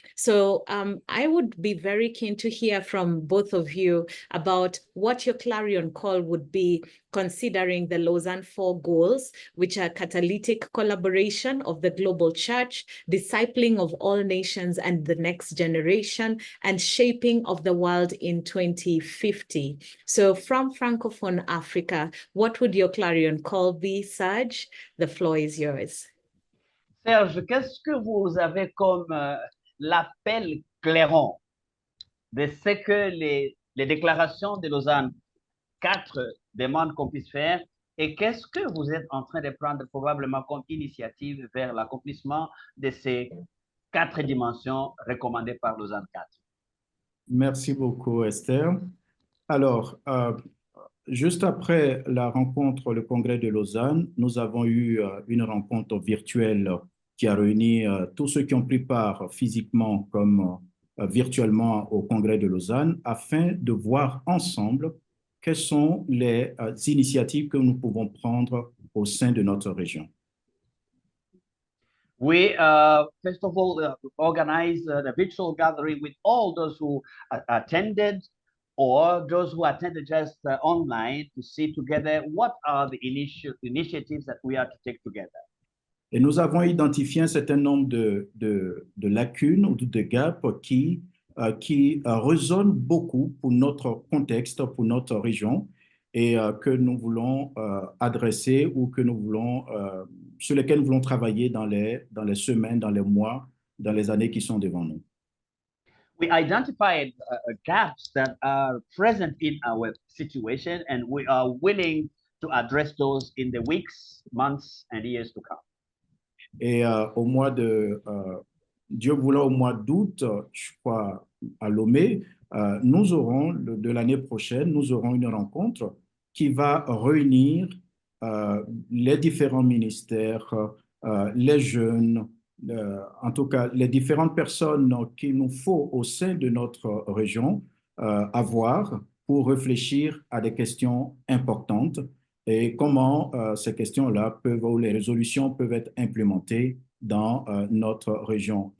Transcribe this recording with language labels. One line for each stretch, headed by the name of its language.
English: So I would be very keen to hear from both of you about what your clarion call would be, considering the Lausanne 4 goals, which are catalytic collaboration of the global church, discipling of all nations and the next generation, and shaping of the world in 2050. So from Francophone Africa, what would your clarion call be, Serge? The floor is yours.
French: Serge, qu'est-ce que vous avez comme l'appel clairon de ce que les déclarations de Lausanne 4 demandent qu'on puisse faire, et qu'est-ce que vous êtes en train de prendre probablement comme initiative vers l'accomplissement de ces 4 dimensions recommandées par Lausanne 4? Merci beaucoup, Esther. Alors, juste après la rencontre, le congrès de Lausanne, nous avons eu une rencontre virtuelle qui a réuni tous ceux qui ont pris part physiquement comme virtuellement au congrès de Lausanne afin de voir ensemble quelles sont les initiatives que nous pouvons prendre au sein de notre région.
English: We, first of all, organize the virtual gathering with all those who attended or those who attended just online to see together what are the initiatives that we are to take together.
French: Et nous avons identifié un certain nombre de lacunes ou de gaps qui résonnent beaucoup pour notre contexte, pour notre région, et que nous voulons adresser ou que nous voulons, sur lesquels nous voulons travailler dans les semaines, dans les mois, dans les années qui sont devant nous.
English: We identified gaps that are present in our situation, and we are willing to address those in the weeks, months, and years to come.
French: Et au mois de, Dieu voulant, au mois d'août, je crois, à Lomé, nous aurons, de l'année prochaine, nous aurons une rencontre qui va réunir les différents ministères, les jeunes, en tout cas, les différentes personnes qu'il nous faut au sein de notre région avoir pour réfléchir à des questions importantes et comment ces questions-là peuvent, ou les résolutions peuvent être implémentées dans notre région.